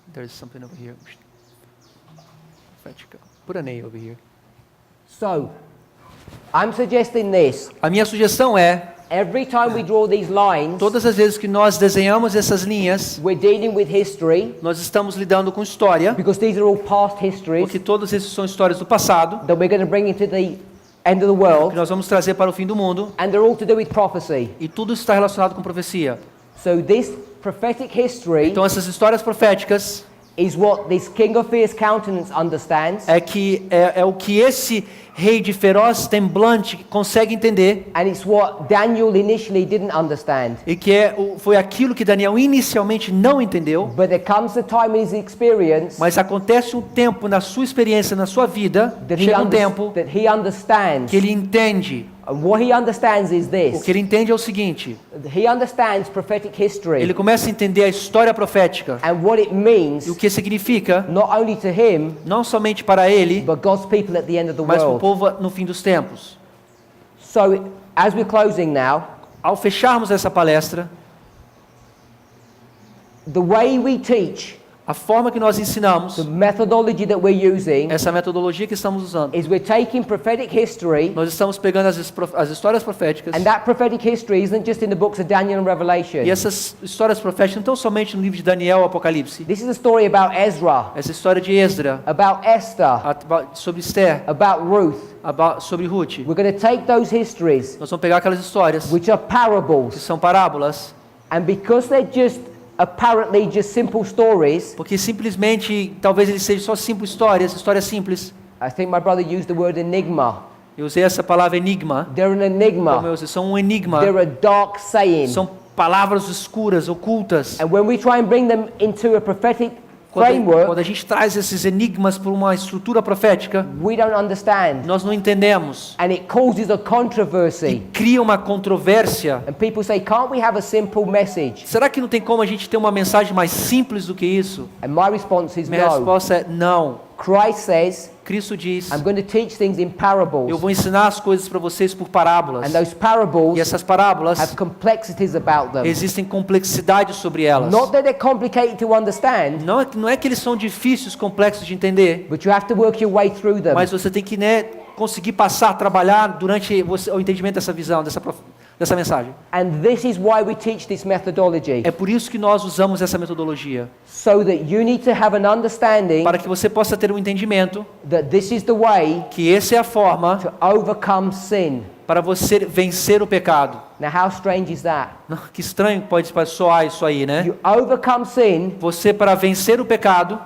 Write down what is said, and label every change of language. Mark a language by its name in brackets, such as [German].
[English] There's something over here. Prophetic. Put an A over here. So, I'm suggesting this. [Portuguese] A minha sugestão é, [English] Every time we draw these lines, [Portuguese] todas as vezes que nós desenhamos essas linhas, [English] we're dealing with history, [Portuguese] nós estamos lidando com história, [English] because these are all past histories [Portuguese] porque todos esses são histórias do passado, [English] that we're going to bring into the end of the [Portuguese] que [English] world, [Portuguese] nós vamos trazer para o fim do mundo, [English] and they're all to do with prophecy. [Portuguese] e tudo está relacionado com profecia. [English] So this prophetic history [Portuguese] Então essas histórias proféticas [English] is what this king of fierce countenance understands, [Portuguese] é o que esse rei de feroz semblante consegue entender, [English] and it's what Daniel initially didn't understand. [Portuguese] e que foi aquilo que Daniel inicialmente não entendeu, [English] But there comes a time in his experience [Portuguese] mas acontece um tempo na sua experiência, na sua vida, chega um tempo [English] that he understands. [Portuguese] que ele entende. [English] And what he understands is [Portuguese] O [English] this. [Portuguese] que ele entende é o seguinte: [English] He understands prophetic history [Portuguese] ele começa a entender a história profética [English] and what it means, [Portuguese] e o que significa, [English] not only to him, [Portuguese] não somente para ele, [English] but God's people at the end of the [Portuguese] mas para o [English] world. [Portuguese] povo no fim dos tempos. [English] So, as we're closing now, [Portuguese] Ao fecharmos essa palestra, [English] the way we teach, [Portuguese] a forma que nós ensinamos, [English] the methodology that we're using, [Portuguese] essa metodologia que estamos usando, [English] is we're taking prophetic history, [Portuguese] nós estamos pegando as histórias proféticas, [English] and that prophetic history isn't just in the books of Daniel and Revelation. [Portuguese] e essas histórias proféticas não estão somente no livro de Daniel ou Apocalipse. [English] This is a story about Ezra, [Portuguese] Essa história de Esdra, [English] about Esther, [Portuguese] sobre Esther, [English] about Ruth. [Portuguese] sobre Ruth. [English] We're going to take those histories, [Portuguese] Nós vamos pegar aquelas histórias [English] which are [Portuguese] que [English] parables, [Portuguese] são parábolas, [English] and because they're just apparently just simple stories, [Portuguese] porque simplesmente, talvez eles sejam só simples histórias simples. [English] I think my brother used the word enigma. [Portuguese] Eu usei essa palavra enigma, [English] They're an [Portuguese] como eu [English] enigma. [Portuguese] usei, são um enigma, [English] They're a dark saying. [Portuguese] são palavras escuras, ocultas. [English] And when we try and bring them into a prophetic [Portuguese] Quando [English] framework, [Portuguese] a gente traz esses enigmas para uma estrutura profética, [English] we don't understand. [Portuguese] nós não entendemos. [English] And it causes a [Portuguese] E [English] controversy. [Portuguese] cria uma controvérsia. [English] And people say, can't we have a simple message? [Portuguese] Será que não tem como a gente ter uma mensagem mais simples do que isso? [English] And my response is [Portuguese] Minha [English] no. [Portuguese] resposta é não. [English] Christ says, [Portuguese] Cristo diz, [English] I'm going to teach things in [Portuguese] eu [English] parables. [Portuguese] vou ensinar as coisas para vocês por parábolas. [English] And those [Portuguese] E [English] parables [Portuguese] essas parábolas, [English] have complexities about them. [Portuguese] existem complexidade sobre elas. [English] Not that they're complicated to understand, [Portuguese] Não é que eles são difíceis, complexos de entender, [English] but you have to work your way through them. [Portuguese] mas você tem que, conseguir passar, trabalhar durante o entendimento dessa visão, dessa mensagem. [English] And this is why we teach this methodology. [Portuguese] É por isso que nós usamos essa metodologia, [English] So that you need to have an understanding [Portuguese] para que você possa ter um entendimento [English] that this is the way [Portuguese] que essa é a forma [English] to overcome sin. [Portuguese] para você vencer o pecado. [English] Now, how strange is that? [Portuguese] Que estranho pode soar isso aí, né? [English] You overcome sin [Portuguese] Você, para vencer o pecado,